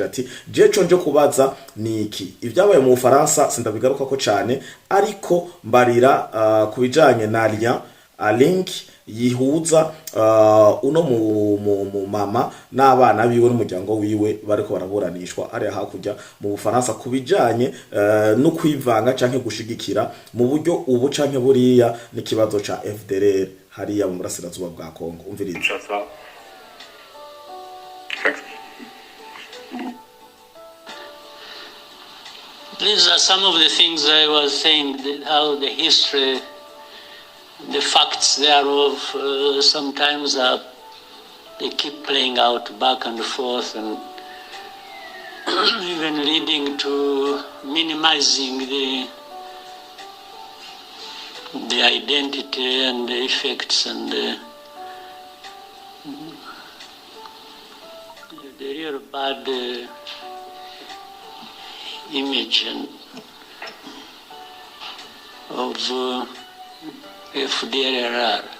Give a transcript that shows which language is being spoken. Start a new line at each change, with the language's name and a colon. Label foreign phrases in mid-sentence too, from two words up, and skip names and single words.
Rundi: ati jeco nje kubaza niki ibyabaye mu Bufaransa sindabigaruka ko cyane, ariko mbarira kubijanye na link yihuza uno mu mama n'abana biwe n'umuryango wiwe bariko baraburanishwa ari hakujya mu Bufaransa kubijanye no kwivanga canke gushigikira mu buryo ubu canke buriya n'ikibazo ca FDLR hariya mu burasirazuba bwa Kongo. Umviriza.
English: These are some of the things I was saying, how the history, the facts thereof, sometimes they keep playing out back and forth, and even leading to minimizing the identity and the effects and the real bad image of FDLR.